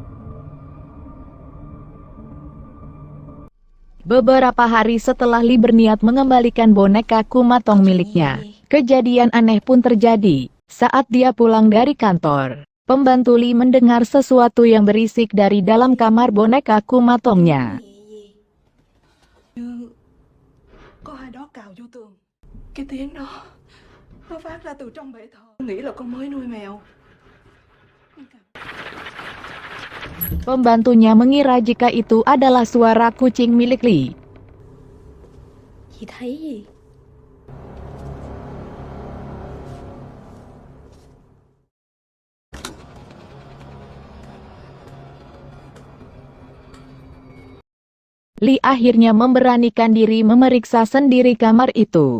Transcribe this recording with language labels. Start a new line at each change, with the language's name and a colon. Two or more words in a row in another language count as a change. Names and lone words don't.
Indonesian: Beberapa hari setelah Lee berniat mengembalikan boneka Kumatong miliknya, kejadian aneh pun terjadi. Saat dia pulang dari kantor, pembantu Lee mendengar sesuatu yang berisik dari dalam kamar boneka Kumatongnya.
Vietnamese: Có ai đó cào vô tường. Cái tiếng đó nó phát ra từ trong bể thờ. Nghĩ là con mới nuôi mèo.
Indonesian: Pembantunya mengira jika itu adalah suara kucing milik Lee.
Vietnamese: Chị thấy gì?
Indonesian: Lee akhirnya memberanikan diri memeriksa sendiri kamar itu.